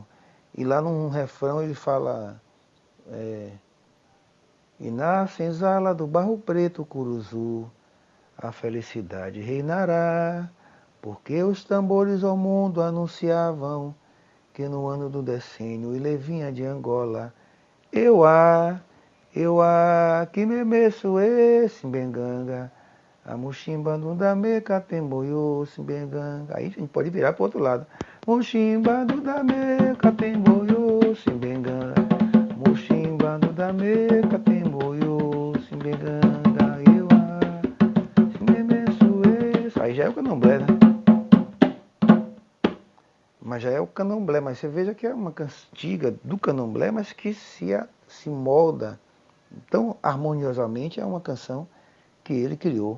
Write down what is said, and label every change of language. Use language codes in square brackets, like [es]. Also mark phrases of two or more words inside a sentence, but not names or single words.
[pt] E lá num refrão ele fala, e na senzala do Barro Preto Curuzu, a felicidade reinará, porque os tambores ao mundo anunciavam que no ano do decênio ele vinha de Angola. Eu que me meço esse benganga, a [kmb] muximba do dame catemboiô, simbenganga. [pt] Aí a gente pode virar para o outro lado. [kmb] Muximba do dame catemboiô, simbenganga. Muximba do dame catemboiô, simbenganga. [pt] Aí já é o candomblé, né? mas já é o candomblé. Mas você veja que é uma cantiga do candomblé, mas que se molda tão harmoniosamente. É uma canção que ele criou.